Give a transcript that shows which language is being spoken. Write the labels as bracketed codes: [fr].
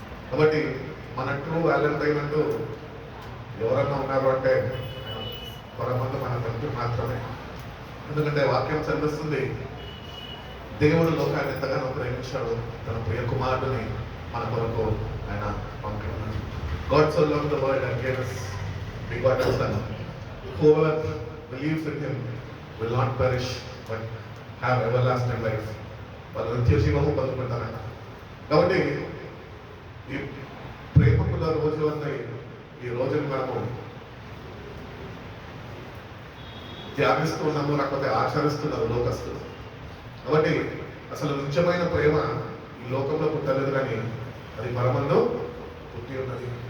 [te] కాబట్టి మన true Valentine అంటూ ఎవరన్నా ఉన్నారు అంటే పరమందు మన తండ్రి మాత్రమే. ఎందుకంటే వాక్యం చదివిస్తుంది, దేవుడు లోకాన్ని ఎంతగానో ప్రేమించాడు, తన ప్రియ కుమారుడిని మన కొరకు ఆయన పంపిస్తున్నాడు. [en] God so loved the world and gave his begotten Son. Whoever believes in him will not perish but have everlasting life. [te] వాళ్ళు నిత్య జీవము పొందుకుంటారంట. కాబట్టి ఈ ప్రేమకుల రోజు అన్న ఈ రోజుని మనము ధ్యానిస్తూ ఉన్నాము, లేకపోతే ఆచరిస్తున్నారు లోకస్తులు. కాబట్టి అసలు నిజమైన ప్రేమ ఈ లోకంలో పుట్టలేదు, కానీ అది పరమందు పుట్టి ఉన్నది.